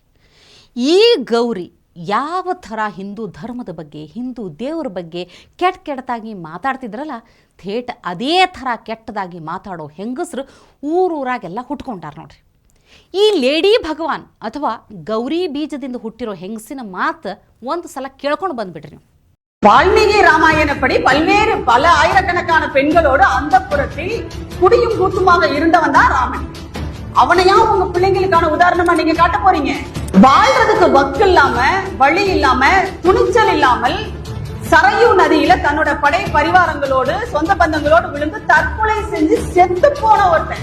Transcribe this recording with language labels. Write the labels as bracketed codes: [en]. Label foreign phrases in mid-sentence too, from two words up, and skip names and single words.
[kn] ಈ ಗೌರಿ ಯಾವ ಥರ ಹಿಂದೂ ಧರ್ಮದ ಬಗ್ಗೆ, ಹಿಂದೂ ದೇವರ ಬಗ್ಗೆ ಕೆಟ್ಟದಾಗಿ ಮಾತಾಡ್ತಿದ್ರಲ್ಲ, ಥೇಟ್ ಅದೇ ಥರ ಕೆಟ್ಟದಾಗಿ ಮಾತಾಡೋ ಹೆಂಗಸರು ಊರೂರಾಗೆಲ್ಲ ಹುಟ್ಕೊಂಡಾರ ನೋಡ್ರಿ. ಈ ಲೇಡಿ ಭಗವಾನ್ ಅಥವಾ ಗೌರಿ ಬೀಜದಿಂದ ಹುಟ್ಟಿರೋ ಹೆಂಗಸಿನ ಮಾತು ಒಂದು ಸಲ ಕೇಳ್ಕೊಂಡು ಬಂದ್ಬಿಡ್ರಿ ನೀವು. [ta] வால்மீகி ராமாயணப்படி பல ஆயிரக்கணக்கான பெண்களோடு அந்த புறத்தில் குடியும் கூத்துமாக இருந்தவன் தான் ராமன். அவனையா உங்க பிள்ளைங்களுக்கான உதாரணமா நீங்க காட்ட போறீங்க? வாழ்றதுக்கு வக்கு இல்லாம, வழி இல்லாம, துணிச்சல் இல்லாமல் சரையூ நதியில தன்னோட படை பரிவாரங்களோடு சொந்த பந்தங்களோடு விழுந்து தற்கொலை செஞ்சு செத்து போன ஒருத்தன்.